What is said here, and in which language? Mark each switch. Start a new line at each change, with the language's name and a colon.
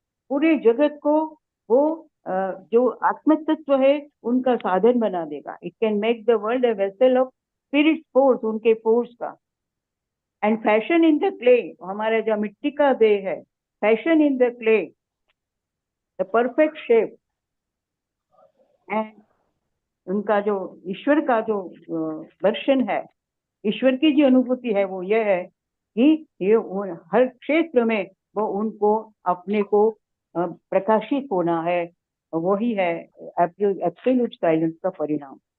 Hindi: पूरे जगत को वो जो आत्म तत्व है उनका साधन बना देगा।
English: It can make the world a vessel of spirit force,
Hindi: उनके फोर्स का।
English: And fashion in the clay,
Hindi: हमारा जो मिट्टी का देह है,
English: fashion in the clay, the perfect shape.
Hindi: And उनका जो ईश्वर का जो दर्शन है, ईश्वर की जो अनुभूति है वो ये है कि ये हर क्षेत्र में वो उनको अपने को प्रकाशित होना है, वही है एब्सोल्यूट साइलेंस का परिणाम।